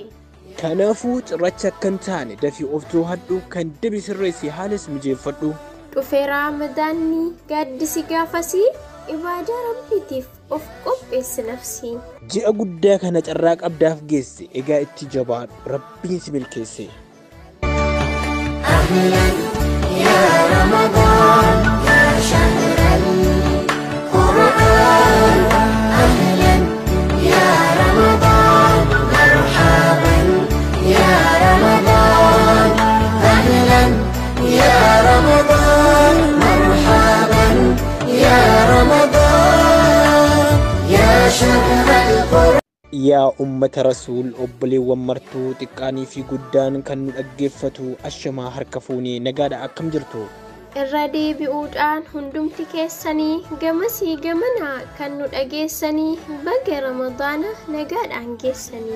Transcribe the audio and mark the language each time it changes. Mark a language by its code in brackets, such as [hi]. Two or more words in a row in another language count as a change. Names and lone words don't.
[om] Kanaafuu cirracha akkan taane dafii of to'adhu kan dibi sirreessi haalas mijeeffadhu. Dhufeera ramadaanni gaaddisi gaafasii ibaadaa rabbiitiif of qopheessi nafsii. Ji'a guddaa kana carraa qabdaaf geesse egaa itti jabaadhu rabbiin si milkeesse. [ar] أهلا يا رمضان يا شهر القرآن. أهلا يا رمضان مرحبا يا رمضان. أهلا يا رمضان مرحبا يا رمضان يا شهر القرآن. يا أمة رسول [om] obboleewwan martuu xiqqaanii fi guddaan kan nu dhaggeeffatu ashamaa harka fuunee nagaadha akkam jirtu. Irra deebi'uudhaan hundumti keessanii gamasii gamanaa kan nu dhageessanii baga ramadaana nagaadhaan geessanii.